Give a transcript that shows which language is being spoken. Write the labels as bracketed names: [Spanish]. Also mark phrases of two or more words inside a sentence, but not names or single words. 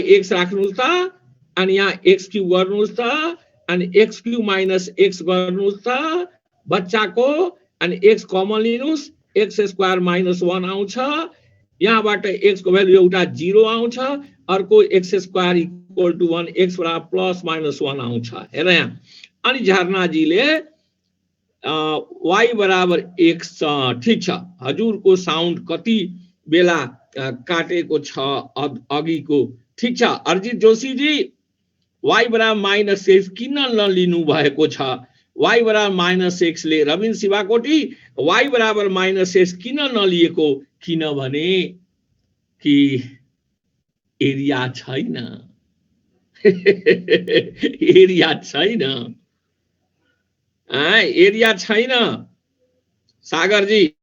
[Nepali] x राख्नुस् त अनि यहाँ x क्यूब गर्नुस् त अनि [English] x cube minus x [Nepali] गर्नुस् त बच्चाको अनि x कमन लिनुस् x² - 1 आउँछ यहाँबाट x को भ्यालु एउटा 0 आउँछ अर्को x² = 1 x बराबर [English] plus minus 1 [Nepali] आउँछ हेर यहाँ अनि झरनाजीले y बराबर x ठीक छ हजुरको साउन्ड कति बेला काटेको छ अघिको ठीक छ अर्जित जोशी जी y बराबर माइनस x किन नलिनु भएको छ y बराबर माइनस x ले रविन शिवाकोटी y बराबर माइनस x किन नलिएको किनभने कि एरिया छैन एरिया छैन सागर जी